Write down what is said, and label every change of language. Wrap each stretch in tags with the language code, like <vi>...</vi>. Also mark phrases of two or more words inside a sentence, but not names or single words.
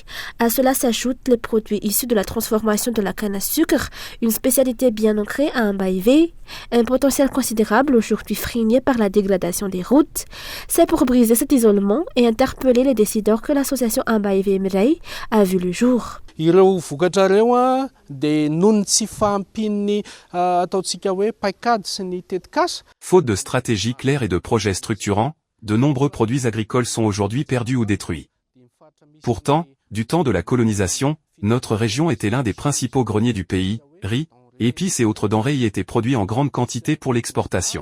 <fr>À cela s'ajoutent les produits issus de la transformation de la canne à sucre, une spécialité bien ancrée à Ambaévé, un potentiel considérable aujourd'hui freiné par la dégradation des routes. C'est pour briser cet isolement et interpeller les décideurs que l'association Ambaévé Mireille a vu le jour.</fr> <mg>Ireo vokatra ireo dia noho ny tsy fahampin'ny ataontsika hoe paikady sy ny tetikasa.</mg> <fr>Faute de stratégie claire et de projets structurants, de nombreux produits agricoles sont aujourd'hui perdus ou détruits. Pourtant, du temps de la colonisation, notre région était l'un des principaux greniers du pays. Riz, épices et autres denrées y étaient produits en grande quantité pour l'exportation.</fr>